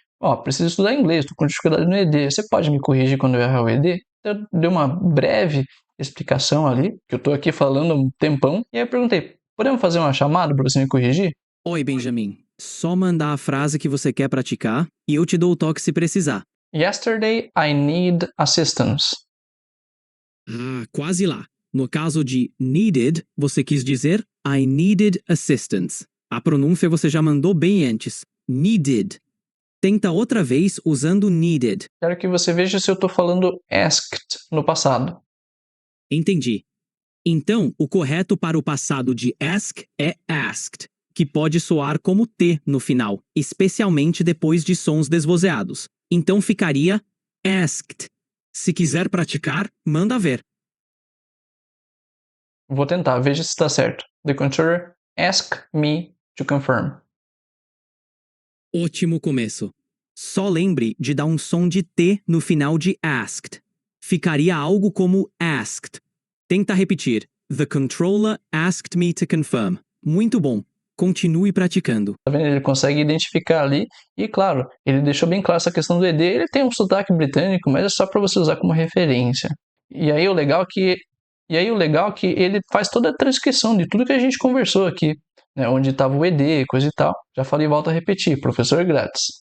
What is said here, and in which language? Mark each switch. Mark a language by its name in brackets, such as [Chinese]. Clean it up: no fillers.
[Portuguese] Ó, preciso estudar inglês, estou com dificuldade no ED. Você pode me corrigir quando eu errar o ED? Eu dei uma breve explicação ali, que eu estou aqui falando há um tempão. E aí eu perguntei, podemos fazer uma chamada para você me corrigir? Oi, Benjamin. Só mandar a frase que você quer praticar e eu te dou o toque se precisar. [English] Yesterday I need assistance. [Portuguese] Ah, quase lá. No caso de needed, você quis dizer [English] I needed assistance. [Portuguese] A pronúncia você já mandou bem antes. Needed. Tenta outra vez usando needed. Quero que você veja se eu estou falando asked no passado. Entendi. Então, o correto para o passado de ask é asked, que pode soar como T no final, especialmente depois de sons desvozeados. Então ficaria asked. Se quiser praticar, manda ver. Vou tentar, veja se está certo. [English] The controller ask me to confirm. [Portuguese] Ótimo começo. Só lembre de dar um som de T no final de asked. Ficaria algo como asked. Tenta repetir. [English] The controller asked me to confirm. [Portuguese] Muito bom. Continue praticando. Tá vendo? Ele consegue identificar ali e, claro, ele deixou bem claro essa questão do ED. Ele tem um sotaque britânico, mas é só para você usar como referência. E aí o legal é que ele faz toda a transcrição de tudo que a gente conversou aqui, né? Onde estava o ED, coisa e tal. Já falei e volto a repetir, professor grátis.